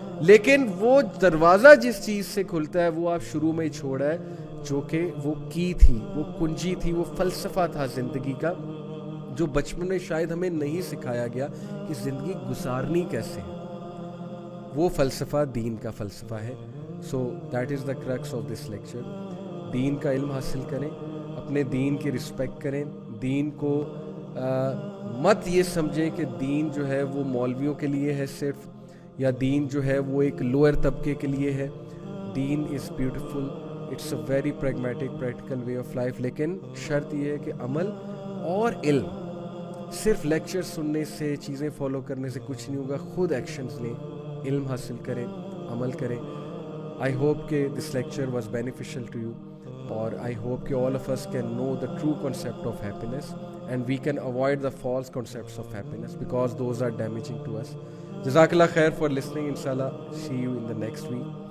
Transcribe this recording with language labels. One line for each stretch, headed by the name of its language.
Urdu: لیکن وہ دروازہ جس چیز سے کھلتا ہے وہ آپ شروع میں ہی چھوڑا ہے, جو کہ وہ کی تھی, وہ کنجی تھی, وہ فلسفہ تھا زندگی کا, جو بچپن میں شاید ہمیں نہیں سکھایا گیا کہ زندگی گزارنی کیسے ہے. وہ فلسفہ دین کا فلسفہ ہے.
English: So that is the crux of this lecture.
Urdu: دین کا علم حاصل کریں, اپنے دین کی رسپیکٹ کریں, دین کو مت یہ سمجھیں کہ دین جو ہے وہ مولویوں کے لیے ہے صرف, یا دین جو ہے وہ ایک لوئر طبقے کے لیے ہے.
English: دین is beautiful, it's a very pragmatic practical way of life.
Urdu: لیکن شرط یہ ہے کہ عمل اور علم, صرف لیکچر سننے سے, چیزیں فالو کرنے سے کچھ نہیں ہوگا. خود ایکشنز لیں, علم حاصل کریں, عمل کریں.
English: I hope کہ this lecture was beneficial to you, اور I hope کہ all of us can know the true concept of happiness and we can avoid the false concepts of happiness because those are damaging to us. Jazakallah khair for listening. Inshallah, see you in the next week.